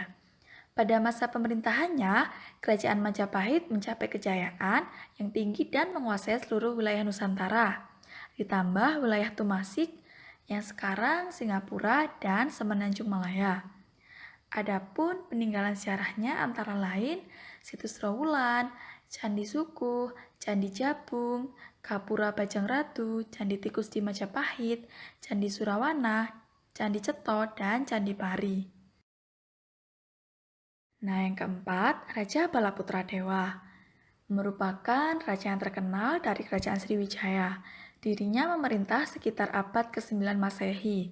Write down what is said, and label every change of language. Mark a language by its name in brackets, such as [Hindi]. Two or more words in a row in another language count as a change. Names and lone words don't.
[Indonesian] Pada masa pemerintahannya, kerajaan Majapahit mencapai kejayaan yang tinggi dan menguasai seluruh wilayah Nusantara. Ditambah wilayah Tumasik yang sekarang Singapura dan Semenanjung Malaya. Adapun peninggalan sejarahnya antara lain Situs Trowulan, Candi Sukuh, Candi Jabung, Kapura Bajang Ratu, Candi Tikus di Majapahit, Candi Surawana, Candi Ceto, dan Candi Pari. Nah, yang keempat, Raja Balaputra Dewa. Merupakan raja yang terkenal dari Kerajaan Sriwijaya. Dirinya memerintah sekitar abad ke-9 Masehi.